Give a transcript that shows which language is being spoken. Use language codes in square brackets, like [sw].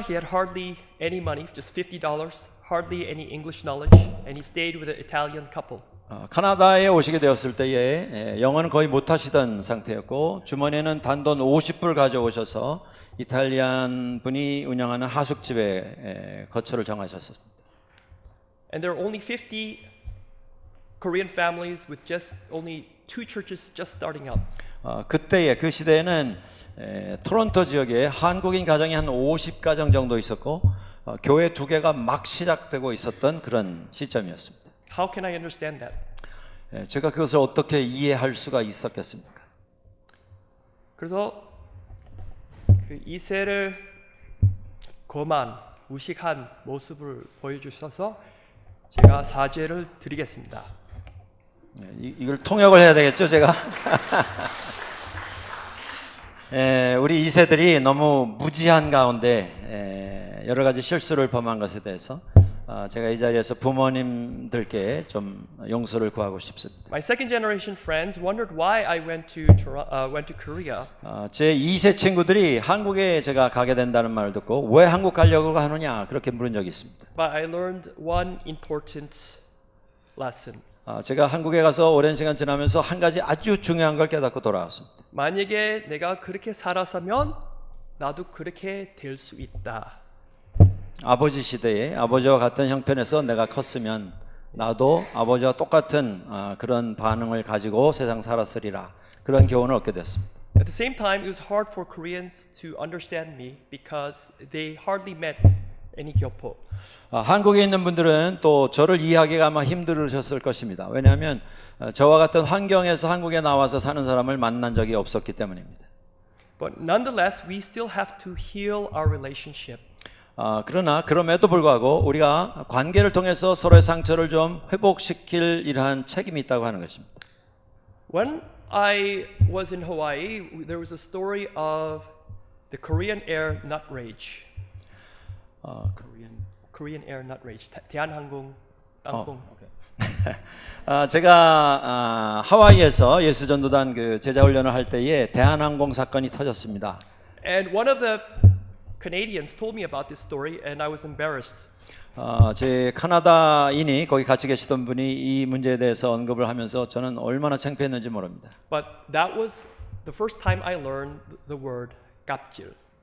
[en] He had hardly any money, just $50, hardly any English knowledge, and he stayed with an Italian couple. [ko] 카나다에 오시게 되었을 때에 영어는 거의 못하시던 상태였고 주머니에는 단돈 50불 가져오셔서 이탈리안 분이 운영하는 하숙집에 거처를 정하셨습니다. [en] And there are only 50 Korean families with just only 2 churches just starting up. [ko] 그때에 그 시대에는 토론토 지역에 한국인 가정이 한 50가정 정도 있었고 교회 2개가 막 시작되고 있었던 그런 시점이었습니다. [en] How can I understand that? [ko] 제가 그것을 어떻게 이해할 수가 있었겠습니까? 그래서 그 이세를 거만 무식한 모습을 보여주셔서 제가 사죄를 드리겠습니다. 이걸 통역을 해야 되겠죠, 제가? 우리 2세들이 너무 무지한 가운데 여러 가지 실수를 범한 것에 대해서 제가 이 자리에서 부모님들께 좀 용서를 구하고 싶습니다. [en] My second generation friends wondered why I went to Korea. [ko] 제 2세 친구들이 한국에 제가 가게 된다는 말을 듣고 왜 한국 가려고 하느냐 그렇게 물은 적이 있습니다. [en] But I learned one important lesson. [ko] 제가 한국에 가서 오랜 시간 지나면서 한 가지 아주 중요한 걸 깨닫고 돌아왔습니다. 만약에 내가 그렇게 살아서면 나도 그렇게 될 수 있다. 아버지 시대에 아버지와 같은 형편에서 내가 컸으면 나도 아버지와 똑같은 그런 반응을 가지고 세상 살았으리라 그런 교훈을 얻게 됐습니다. [en] At the same time, it was hard for Koreans to understand me because they hardly met any 교포. [ko] 한국에 있는 분들은 또 저를 이해하기가 아마 힘들으셨을 것입니다. 왜냐하면 저와 같은 환경에서 한국에 나와서 사는 사람을 만난 적이 없었기 때문입니다. [en] But nonetheless, we still have to heal our relationship. [ko] 그러나 그럼에도 불구하고 우리가 관계를 통해서 서로의 상처를 좀 회복시킬 이러한 책임이 있다고 하는 것입니다. [en] When I was in Hawaii, there was a story of the Korean Air nut rage. Korean Air nut rage. 대한항공 [ko] 땅콩. 제가 하와이에서 예수전도단 그 제자 훈련을 할 때에 대한항공 사건이 터졌습니다. [en] And one of the Canadians told me about this story, and I was embarrassed. [ko] 제 카나다인이 거기 같이 계시던 분이 이 문제에 대해서 언급을 하면서 저는 얼마나 창피했는지 모릅니다. [en] But that was the first time I learned the word 갑질.